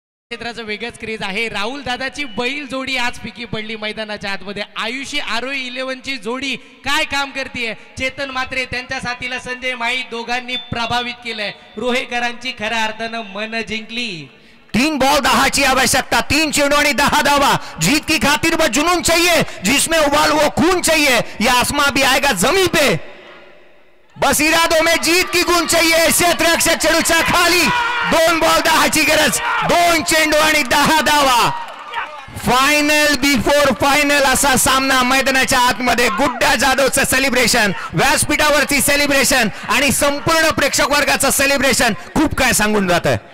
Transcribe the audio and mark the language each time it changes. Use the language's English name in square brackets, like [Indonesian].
[Marathi] क्षेत्राचं वेगळंच क्रेज आहे. राहुल दादाची बैल जोडी आज फिकी पडली मैदानाच्या आतमध्ये. आयुषी आरोही 11ची जोडी काय काम करते. चेतन मात्रे त्यांच्या साथीला संजय माई दोघांनी प्रभावित केलंय. रोहेकरांची खऱ्या अर्थानं मन जिंकली. 3 बॉल 10 की आवश्यकता, 3 चेंडू आणि 10 धावा. [Hindi] जीत की खातिर वो जुनून चाहिए, जिसमें उबाल वो खून चाहिए. ये आसमां भी आएगा जमीन पे, बस इरादों में जीत की गुण चाहिए. [Marathi] क्षेत्ररक्षक चेंडूच्या खाली. 2 बॉल 10 ची गरज, 2 चेंडू आणि 10 धावा. फायनल बिफोर फायनल असा सामना मैदानाच्या आतमध्ये. गुड्डा जाधवचं सेलिब्रेशन, व्यासपीठावरची सेलिब्रेशन आणि संपूर्ण प्रेक्षक वर्गाचं सेलिब्रेशन खूप काय सांगून जात आहे.